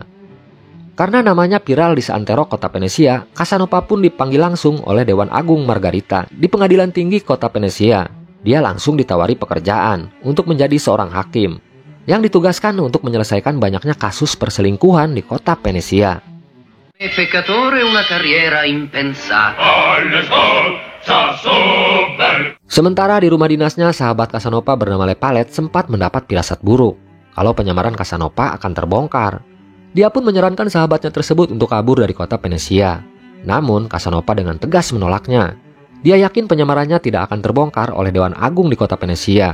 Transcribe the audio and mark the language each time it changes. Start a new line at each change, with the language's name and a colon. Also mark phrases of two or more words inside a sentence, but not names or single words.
Indonesian: Karena namanya viral di seantero kota Venesia, Casanova pun dipanggil langsung oleh Dewan Agung Margarita di Pengadilan Tinggi Kota Venesia. Dia langsung ditawari pekerjaan untuk menjadi seorang hakim yang ditugaskan untuk menyelesaikan banyaknya kasus perselingkuhan di kota Venesia.
Italian: Peccatore una carriera impensata.
Indonesian: Sementara di rumah dinasnya, sahabat Casanova bernama Lepayette sempat mendapat firasat buruk kalau penyamaran Casanova akan terbongkar. Dia pun menyarankan sahabatnya tersebut untuk kabur dari kota Venesia. Namun Casanova dengan tegas menolaknya. Dia yakin penyamarannya tidak akan terbongkar oleh Dewan Agung di kota Venesia.